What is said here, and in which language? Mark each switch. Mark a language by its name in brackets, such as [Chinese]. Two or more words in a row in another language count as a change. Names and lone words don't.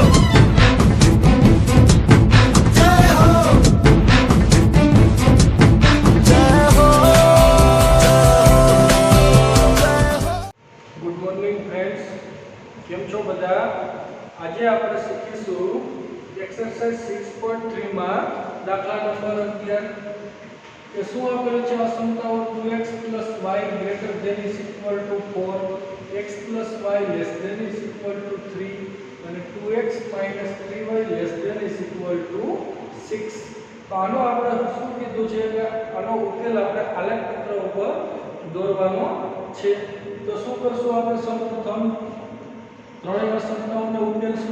[Gujarati] આજ આપ શીખીશું એક્સરસાઇઝ 6.3 માં દાખલા નંબર 11 કે શું આપેલું છે અસમતાઓ [English] 2x + y greater than is equal to 4, x + y less than is equal to 3 અને 2x - 3y less than is equal to 6. [Gujarati] તો આનો આપણે શું કીધું છે કે આનો ઉકેલ આપણે આલેખ ચિત્ર ઉપર દોરવાનો છે। તો શું કરશું આપણે સૌપ્રથમ ત્રણેય સંખ્યાઓને ઉકેલશું।